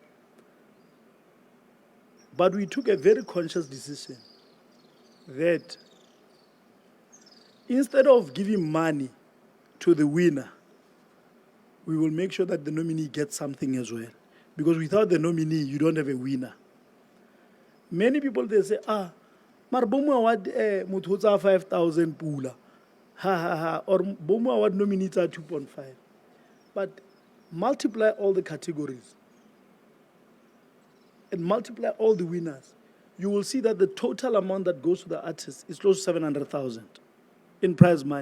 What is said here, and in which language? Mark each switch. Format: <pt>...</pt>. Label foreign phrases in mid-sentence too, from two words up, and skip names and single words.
<en>But we took a very conscious decision that instead of giving money to the winner, we will make sure that the nominee gets something as well. Because without the nominee, you don't have a winner. Many people, they say, mar BOMU Award,</en> <tn>motho o tsaya 5,000 pula.</tn> <en>Or BOMU Award nominees are 2.5. But multiply all the categories and multiply all the winners, you will see that the total amount that goes to the artist is close to 700,000 in prize money.</en>